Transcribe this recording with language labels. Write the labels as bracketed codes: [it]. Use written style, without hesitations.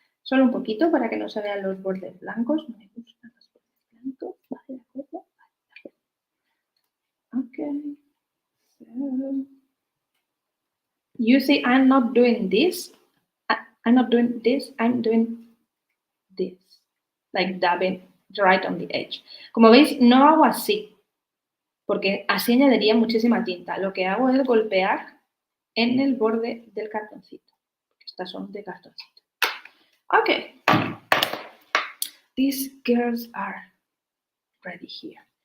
[es] Solo un poquito para que no se vean los bordes blancos. No me gustan los bordes blancos. Vale, de acuerdo. [en] Okay. So, you see, I'm not doing this. I'm not doing this. I'm doing this, like dabbing right on the edge. [es] Como veis, no hago así, porque así añadiría muchísima tinta. Lo que hago es golpear en el borde del cartoncito, porque estas son de cartoncito. [en] Okay, these girls are ready here.